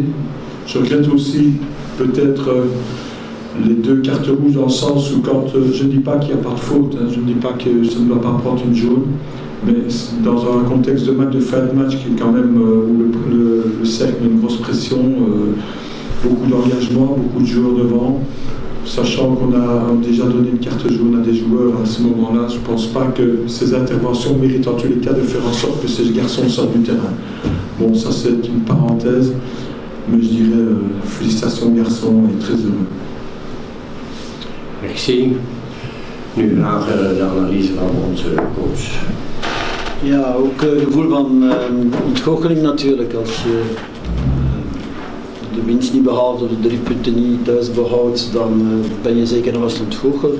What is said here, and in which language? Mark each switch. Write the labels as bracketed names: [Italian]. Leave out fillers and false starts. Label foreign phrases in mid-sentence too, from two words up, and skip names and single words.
[French] Je regrette aussi peut-être les 2 cartes rouges dans le sens où quand je ne dis pas qu'il n'y a pas de faute, hein, je ne dis pas que ça ne doit pas prendre une jaune, mais dans un contexte de match, de fin de match qui est quand même où le cercle a une grosse pression, beaucoup d'engagement, beaucoup de joueurs devant, sachant qu'on a déjà donné une carte jaune à des joueurs à ce moment-là, je ne pense pas que ces interventions méritent en tous les cas de faire en sorte que ces garçons sortent du terrain. Bon, ça c'est une parenthèse, mais je dirais félicitations garçons et très heureux. Merci. [Dutch] Nu graag de analyse van onze coach. Ja, ook gevoel van ontgoocheling natuurlijk. Als je de winst niet behaalt of de 3 punten niet thuis behoudt, dan ben je zeker nog eens ontgoocheld.